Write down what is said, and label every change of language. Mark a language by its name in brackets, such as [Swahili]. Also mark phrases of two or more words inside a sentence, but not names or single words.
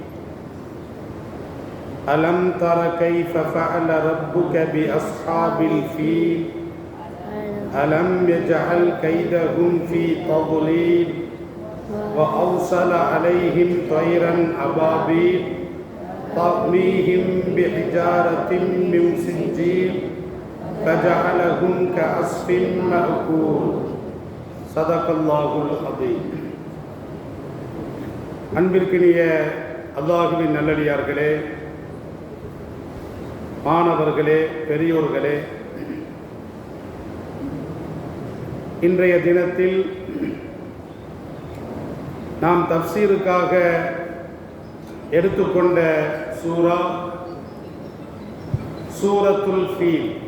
[Arabic] ألم تر كيف فعل ربك بأصحاب الفيل ألم يجعل كيدهم في تضليل وأرسل عليهم طيرا أبابيل ترميهم بحجارة من سجيل فجعلهم كعصف مأكول. صدق الله العظيم. [Tamil] அன்பிற்கினிய அல்லாஹ்வின் நல்லடியார்களே, மாணவர்களே, பெரியோர்களே, இன்றைய தினத்தில் நாம் தஃப்சீருக்காக எடுத்துக்கொண்ட சூரத்துல் ஃபீல்.